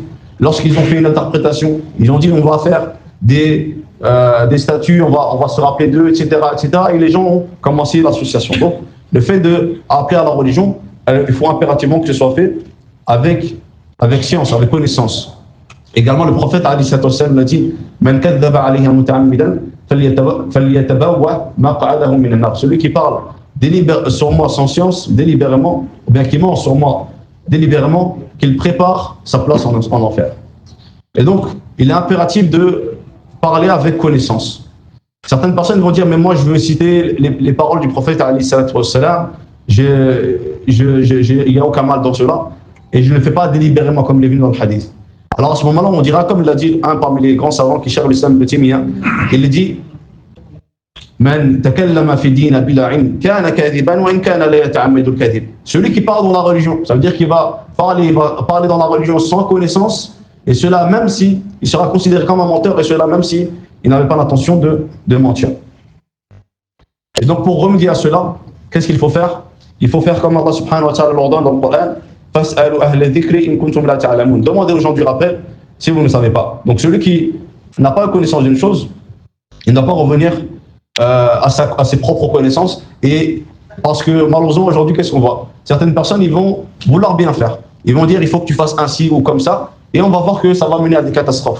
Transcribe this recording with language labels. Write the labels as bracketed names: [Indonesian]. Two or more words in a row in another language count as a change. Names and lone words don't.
[French] Lorsqu'ils ont fait une interprétation, ils ont dit on va faire des statues, on va se rappeler d'eux, etc., etc. Et les gens ont commencé l'association. Donc, le fait d'appeler à la religion, il faut impérativement que ce soit fait avec science, avec connaissance. Également, le prophète a dit [Arabic] من كذب علي متعمدا فليتبوأ مقعده من النار. [French] Celui qui parle sur moi sans science, délibérément, ou bien qui ment sur moi délibérément, qu'il prépare sa place en enfer. Et donc, il est impératif de parler avec connaissance. Certaines personnes vont dire, mais moi je veux citer les paroles du prophète [Arabic] عليه الصلاة والسلام, [French] il n'y a aucun mal dans cela, et je ne le fais pas délibérément comme il est venu dans le hadith. Alors à ce moment-là, on dira, comme l'a dit un parmi les grands savants qui cherchent l'islam de Taymiyyah, il dit [Arabic] من تكلم في الدين بلا علم كان كاذبا وإن كان لا يتعمد الكذب. [French] Celui qui parle dans la religion, ça veut dire qu'il va parler dans la religion sans connaissance, et cela même si il sera considéré comme un menteur, et cela même si il n'avait pas l'intention de mentir. Et donc pour remédier à cela, qu'est-ce qu'il faut faire? Il faut faire comme Allah [Arabic] سبحانه وتعالى [French] l'ordonne dans le Coran, [Arabic] فاسألوا أهل الذكر إن كنتم لا تعلمون. [French] Demandez aux gens du rappel si vous ne savez pas. Donc celui qui n'a pas connaissance d'une chose, il ne doit pas revenir à ses propres connaissances. Et parce que malheureusement aujourd'hui, qu'est-ce qu'on voit? Certaines personnes, ils vont vouloir bien faire. Ils vont dire il faut que tu fasses ainsi ou comme ça, et on va voir que ça va mener à des catastrophes.